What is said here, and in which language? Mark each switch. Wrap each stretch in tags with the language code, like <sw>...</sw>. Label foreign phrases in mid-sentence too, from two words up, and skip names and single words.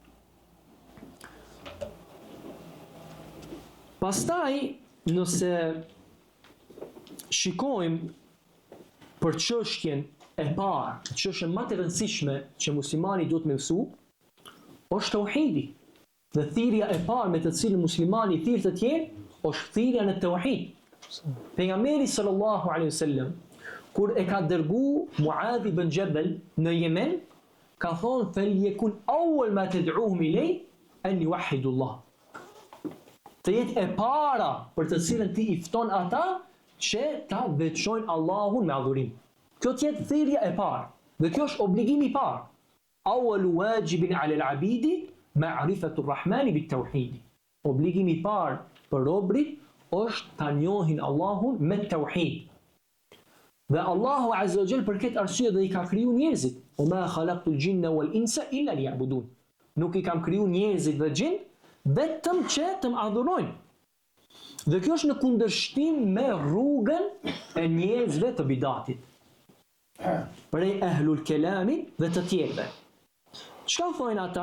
<sq>Pastaj, nëse shikojmë për çështjen e parë, çështjen më të rëndësishme që muslimani duhet me mësu, është tauhidi. Dhe thirrja e parë me të cilën muslimani thirr të tjerë është thirrja në tauhid. Pejgamberi</sq> <ar>صلى الله عليه وسلم</ar> <sq>kur e ka dërguar Muadh ibn Jabal në Yemen, ka thonë</sq> <ar>فليكن أول ما تدعوهم إليه أن يوحدوا الله.</ar> <sq>Të jetë e para për të cilën ti i fton ata që ta veçojnë Allahun me adhurim. Kjo të jetë thirrja e parë. Dhe kjo është obligimi i parë.</sq> <ar>أول واجب على العبيد معرفة الرحمن بالتوحيد.</ar> <sq>Obligimi i parë për robrit është ta njohin Allahun me tauhid. Dhe Allahu</sq> <ar>عز وجل</ar> <sq>për këtë arsye dhe i ka kriju njerëzit.</sq> <ar>وما خلقت الجن والإنس إلا ليعبدون.</ar> <sq>Nuk i kam kriju njerëzit dhe gjin vetëm që të më adhurojnë. Dhe kjo është në kundërshtim me rrugën e njerëzve të bidatit. Prej ehlul kelamit dhe të tjerëve. Çka thonë ata?</sq>